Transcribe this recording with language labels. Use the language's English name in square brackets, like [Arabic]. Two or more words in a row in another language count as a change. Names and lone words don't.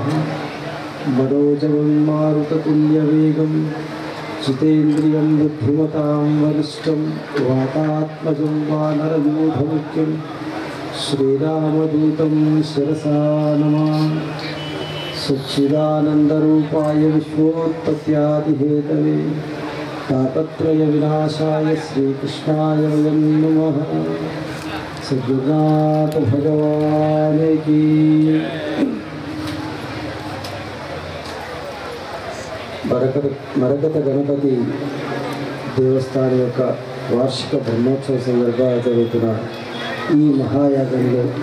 [Sanskrit] मनोजवं मारुततुल्यवेगं जितेन्द्रियं बुद्धिमतां वरिष्ठं वातात्मजं वानरयूथमुख्यं श्रीरामदूतं शिरसा नमामि। सच्चिदानन्दरूपाय विश्वोत्पत्त्यादिहेतवे तापत्रय विनाशाय श्रीकृष्णाय वयं नमः। [Hindi] सद्गुरुनाथ भगवान की। [Telugu] మరకత గణపతి దేవస్థానం యొక్క వార్షిక బ్రహ్మోత్సవ సందర్భంగా జరుగుతున్న ఈ మహాయాగంలో